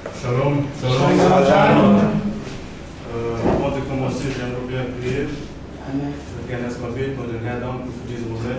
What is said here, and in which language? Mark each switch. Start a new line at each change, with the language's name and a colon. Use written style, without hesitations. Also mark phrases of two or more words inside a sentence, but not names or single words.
Hebrew: Shalom. Shalom.
French: Avant de commencer, j'aimerais bien prier. Amen. Je veux
German: gerne erstmal beten und den Herrn danken für diesen Moment.